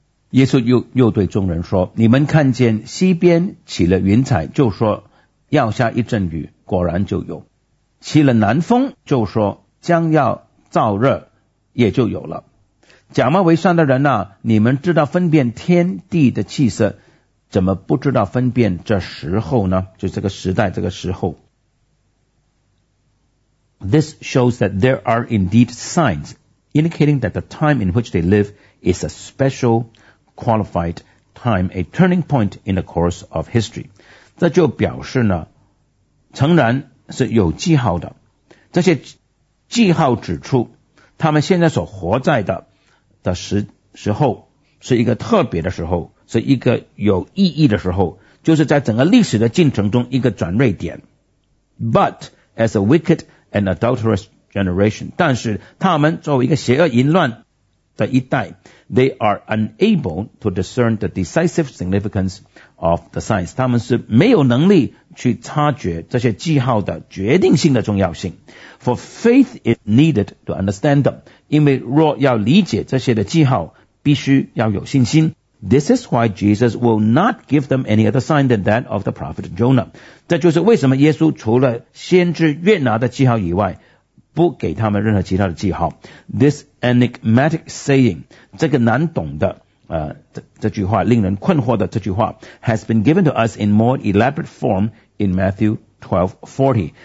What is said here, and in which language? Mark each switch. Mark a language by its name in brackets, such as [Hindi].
[Chinese] 耶稣又对众人说，你们看见西边起了云彩，就说要下一阵雨，果然就有。起了南风，就说将要燥热，也就有了。假冒为善的人啊，你们知道分辨天地的气色，怎么不知道分辨这时候呢？就这个时代，这个时候。 [English] This shows that there are indeed signs indicating that the time in which they live is a special qualified time, a turning point in the course of history. [Chinese] 这就表示呢，诚然是有记号的，这些记号指出他们现在所活在的时候是一个特别的时候，是一个有意义的时候，就是在整个历史的进程中一个转捩点。 [English] But as a wicked and adulterous generation, [Chinese] 但是他们作为一个邪恶淫乱的一代， [English] They are unable to discern the decisive significance of the signs. [Chinese] 他们是没有能力去察觉这些记号的决定性的重要性。 [English] For faith is needed to understand them. [Chinese] 因为若要理解这些的记号，必须要有信心。 [English] This is why Jesus will not give them any other sign than that of the prophet Jonah. [Chinese] 这就是为什么耶稣除了先知约拿的记号以外，不给他们任何其他的记号。 [English] This enigmatic saying, [Chinese] 这个难懂的这句话， [English] 令人困惑的这句话， has been given to us in more elaborate form in Matthew 12:40.